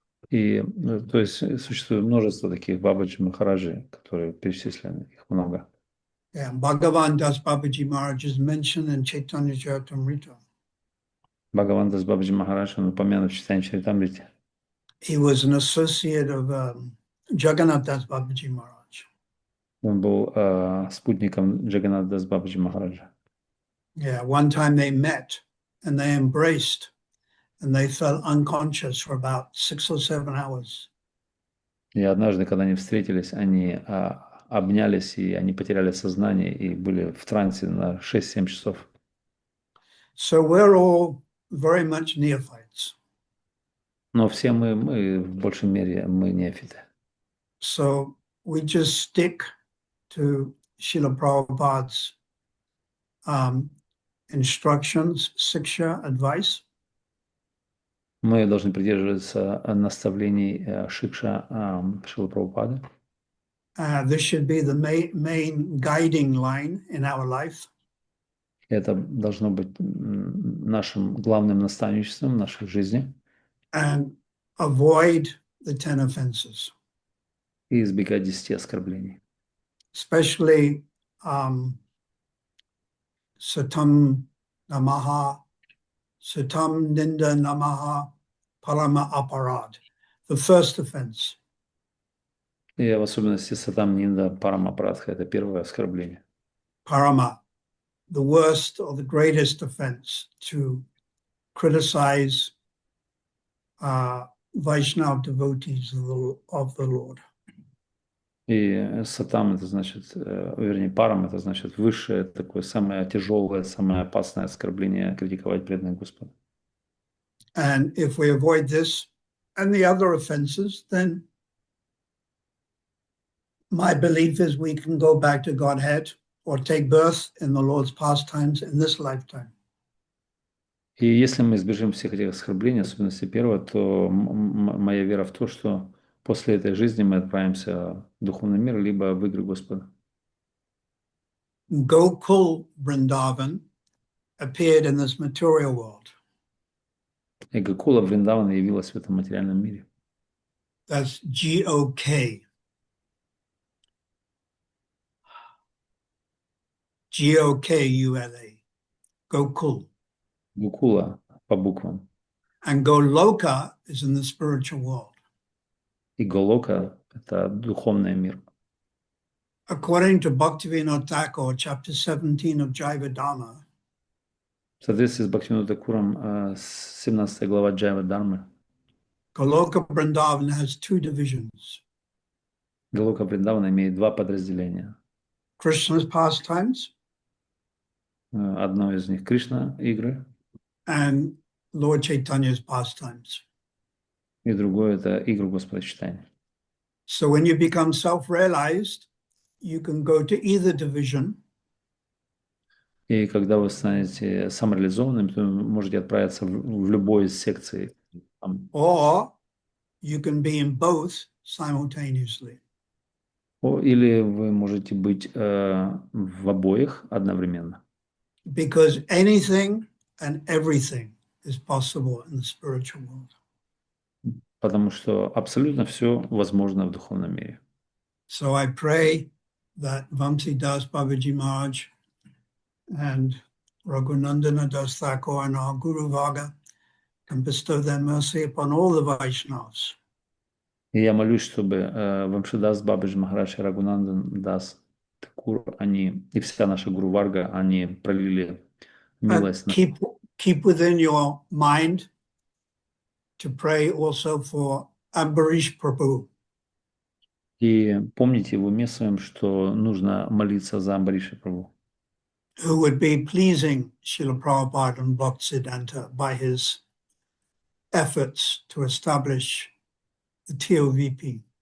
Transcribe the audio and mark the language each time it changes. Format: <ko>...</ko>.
<ru>И, то есть, существует множество таких Бабаджи Махараджи, которые перечислены, их много.</ru> <en>Yeah, Bhagavan Das Babaji Maharaj is mentioned in Chaitanya Charitamrita.</en> <ru>Бхагаван Дас Бабаджи Махарадж, он упомянут в Чайтанья Чаритамрите.</ru> <en>He was an associate of Jagannath Das Babaji Maharaj.</en> <ru>Он был спутником Джаганнат Дас Бабаджи Махараджа.</ru> <en>Yeah, one time they met and they embraced and they fell unconscious for about 6 or 7 hours.</en> <ru>И однажды, когда они встретились, они обнялись, и они потеряли сознание и были в трансе на 6-7 часов.</ru> <en>So we're all very much neophytes.</en> <ru>Но все мы в большей мере, мы неофиты.</ru> <en>So we just stick to Srila Prabhupada's instructions, siksha, advice.</en> <ru>Мы должны придерживаться наставлений Шикша Шрилы Прабхупады.</ru> <en>This should be the main guiding line in our life.</en> <ru>Это должно быть нашим главным наставничеством в нашей жизни.</ru> <en>And avoid the 10 offenses.</en> <ru>И избегать 10 оскорблений.</ru> <sa>Especially Satam Namaha, Satam Ninda Namaha, Parama Aparad.</sa> <en>The first offense.</en> <ru>И в особенности Сатам Нинда Парама Прадха — это первое оскорбление.</ru> <en>Parama, the worst or the greatest offense, to criticize Vaishnava devotees of the Lord.</en> <ru>И Сатам — это значит, вернее, Парам — это значит высшее, такое самое тяжелое, самое опасное оскорбление — критиковать преданных Господа.</ru> <en>And if we avoid this and the other offenses, then my belief is we can go back to Godhead or take birth in the Lord's pastimes in this lifetime.</en> <ru>И если мы избежим всех этих оскорблений, особенности первого, то моя вера в то, что после этой жизни мы отправимся в духовный мир, либо в игры Господа.</ru> <en>Gokul Vrindavan appeared in this material world.</en> <ru>И Гокула Вриндавана явилась в этом материальном мире.</ru> <en>That's G-O-K. G-O-K-U-L-A. Gokul.</en> <ru>Гокула по буквам.</ru> <en>And Goloka is in the spiritual world.</en> <ru>И Голока — это духовный мир.</ru> <en>According to Bhaktivinoda Thakur, chapter 17 of Jivadharma,</en> <ru>В соответствии с Бхактивинода Такуром, 17 глава Джайва Дharma,</ru> <en>Goloka Vrindavan has 2 divisions.</en> <ru>Голока Вриндавана имеет 2 подразделения.</ru> <en>Krishna's pastimes</en> <ru>Одно из них — Кришна игры,</ru> <en>and Lord Chaitanya's pastimes.</en> <ru>и другое — это игры Господа Чайтаньи.</ru> <en>So when you become self-realized, you can go to either division.</en> <ru>И когда вы станете самореализованным, то вы можете отправиться в любой из секций.</ru> <en>Or you can be in both simultaneously.</en> <ru>Или вы можете быть в обоих одновременно.</ru> <en>Because anything and everything is possible in the spiritual world.</en> <ru>Потому что абсолютно все возможно в духовном мире.</ru> <en>So I pray that Vamsi Das Babaji Maharaj and Raghunandana Das Thakur and our Guru Varga can bestow their mercy upon all the Vaishnavas.</en> <ru>И я молюсь, чтобы Вамшидас Бабаджи Махарадж и Рагунандан Дас Такур, они и вся наша Гуру Варга, они пролили милость на...</ru> <en>Keep within your mind to pray also for Ambarish Prabhu.</en> <ru>И помните в уме своем, что нужно молиться за Амбариша Прабху,</ru> <en>Who would be pleasing Srila Prabhupada and Bhaktisiddhanta by his efforts to establish the TOVP.</en>